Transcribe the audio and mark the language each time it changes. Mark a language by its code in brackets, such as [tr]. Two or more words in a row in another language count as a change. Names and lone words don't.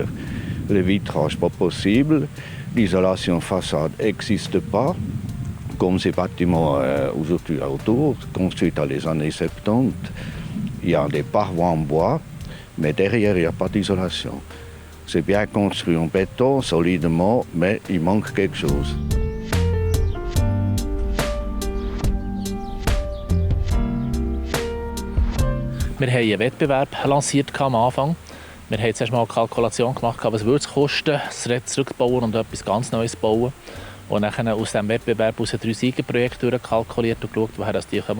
[fr] Le vitrage pas possible, l'isolation façade n'existe pas. Comme ces bâtiments aujourd'hui autour, construits dans les années 70, il y a des parois en bois. Mais derrière, il n'y a pas d'isolation. C'est bien construit en béton, solidement, mais il manque quelque chose. [de] Wir haben einen Wettbewerb lanciert am Anfang. Wir haben zuerst mal eine Kalkulation gemacht, was würde es kosten, das Rad zurückzubauen und etwas ganz Neues zu bauen. Und dann aus diesem Wettbewerb 3 Siegerprojekte durchkalkuliert und geschaut, woher die kommen.